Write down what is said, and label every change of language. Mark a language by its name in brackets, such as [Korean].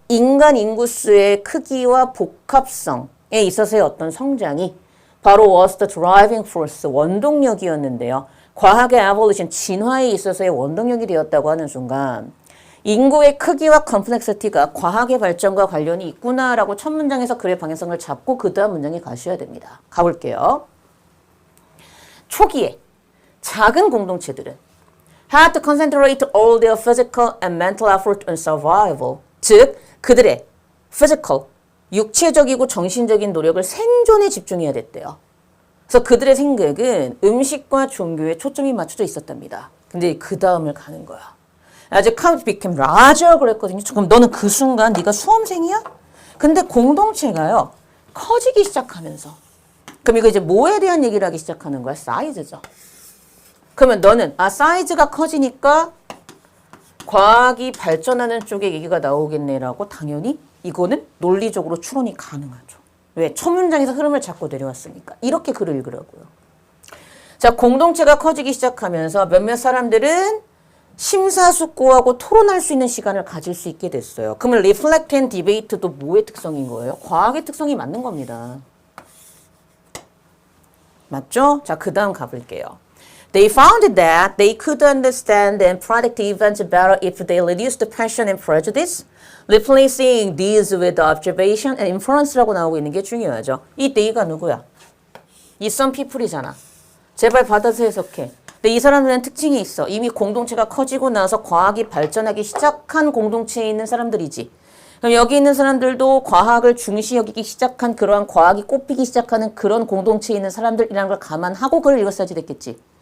[Korean] 인간 인구수의 크기와 복합성에 있어서의 어떤 성장이 바로 was the driving force, 원동력이었는데요. 과학의 evolution, 진화에 있어서의 원동력이 되었다고 하는 순간 인구의 크기와 컴플렉시티가 과학의 발전과 관련이 있구나라고 첫 문장에서 글의 방향성을 잡고 그 다음 문장에 가셔야 됩니다. 가볼게요. [English] 초기에 작은 공동체들은 had to concentrate all their physical and mental effort on survival. [Korean] 즉, 그들의 physical, 육체적이고 정신적인 노력을 생존에 집중해야 됐대요. 그래서 그들의 생각은 음식과 종교에 초점이 맞춰져 있었답니다. 근데 그 다음을 가는 거야. [English] As the crowd became larger 그랬거든요. [Korean] 그럼 너는 그 순간 네가 수험생이야? 근데 공동체가요. 커지기 시작하면서. 그럼 이거 이제 뭐에 대한 얘기를 하기 시작하는 거야? 사이즈죠. 그러면 너는 사이즈가 커지니까 과학이 발전하는 쪽에 얘기가 나오겠네라고 당연히 이거는 논리적으로 추론이 가능하죠. 왜? 첫 문장에서 흐름을 잡고 내려왔으니까. 이렇게 글을 읽으라고요. 자, 공동체가 커지기 시작하면서 몇몇 사람들은 심사숙고하고 토론할 수 있는 시간을 가질 수 있게 됐어요. 그러면 reflect and debate 도 뭐의 특성인 거예요? 과학의 특성이 맞는 겁니다. 맞죠? 자, 그 다음 가볼게요. [English] They found that they could understand and predict events better if they reduced the passion and prejudice, replacing these with observation and inference 라고 나오고 있는 게 중요하죠. [Korean] 이 they가 누구야? 이 some people 이잖아. 제발 받아서 해석해. 근데 이 사람들은 특징이 있어. 이미 공동체가 커지고 나서 과학이 발전하기 시작한 공동체에 있는 사람들이지. 그럼 여기 있는 사람들도 과학을 중시 여기기 시작한 그러한 과학이 꼽히기 시작하는 그런 공동체에 있는 사람들이라는 걸 감안하고 글을 읽었어야지 됐겠지.